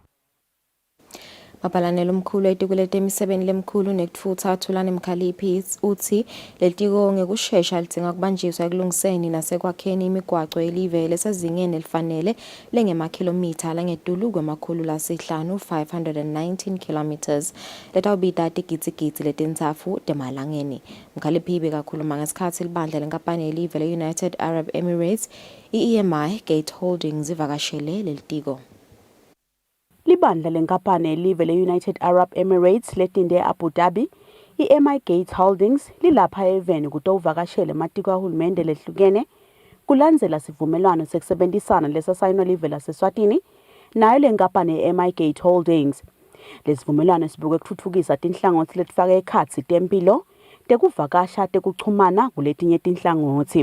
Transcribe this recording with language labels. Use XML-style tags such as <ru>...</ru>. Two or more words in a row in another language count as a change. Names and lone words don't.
<ss>Mabalanelo omkhulu etikulete emisebeni lemkhulu nekutfutha athulana emkhaliphi uthi lelitiko ngekushesha lidzinga kubanjiswa ekulungiseni nasekwakheni imigwaco yelive lesezingeni elifanele lengemakhilomitha langetulu kwemakhulu lasihlanu 519 kilometers letawubita tigitsigitsi letintsatfu temalangeni. Mkhaliphi bekakhuluma ngesikhatsi libandla lenkampani yelive le-United Arab Emirates i-EMI Gate Holdings ivakashele lelitiko. Libandla lenkampani yelive le-United Arab Emirates letinde e-Abu Dhabi, i-EMI Gate Holdings lilapha eveni kutowuvakashele ematiko kahulumende lehlukene kulandzela sivumelwano sekusebenzisana lesasayinwa live laseSwatini nayo lenkampani ye-EMI Gate Holdings. Lesivumelwano sibuke kutfutfukisa tinhlangothi letifake ekhatsi tempilo, tekuvakasha, tekuchumana kuletinye tinhlangothi.</ss>